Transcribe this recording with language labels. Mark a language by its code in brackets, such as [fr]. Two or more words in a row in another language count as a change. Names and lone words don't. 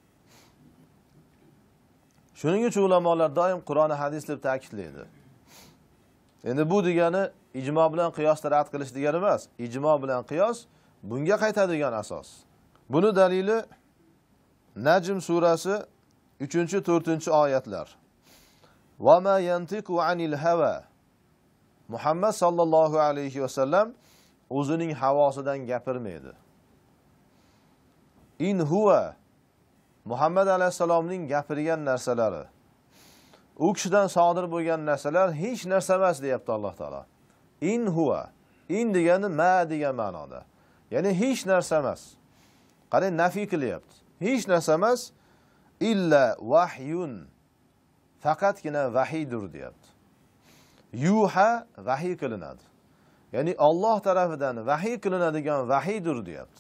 [uz] Shuning uchun ulamolar doim Qur'on va hadis deb ta'kidlaydi. Endi bu degani ijmo bilan qiyosni rad qilish degani emas. Ijmo bilan qiyos bunga qaytadigan asos. Buni dalili Najm surasi 3-4 oyatlar. [ar] وما ينطق عن الهوى. [uz] Muhammad sallallohu alayhi va sallam o'zining havosidan gapirmaydi. [ar] إن هو [uz] Muhammad alayhisalomning gapirgan narsalari, u kishidan sodir bo'lgan narsalar hech narsa emas deyapti Alloh taolo. [ar] إن هو, [uz] in degani ma degan ma'noda. Ya'ni hech narsa emas. Qarang, nafiy qilyapti. Hech narsa emas, [ar] إلا وحي. [uz] Faqatgina vahiydir deyapti. Yuha vahiy qilinadi. Ya'ni Alloh tarafidan vahiy qilinadigan vahiydir deyapti.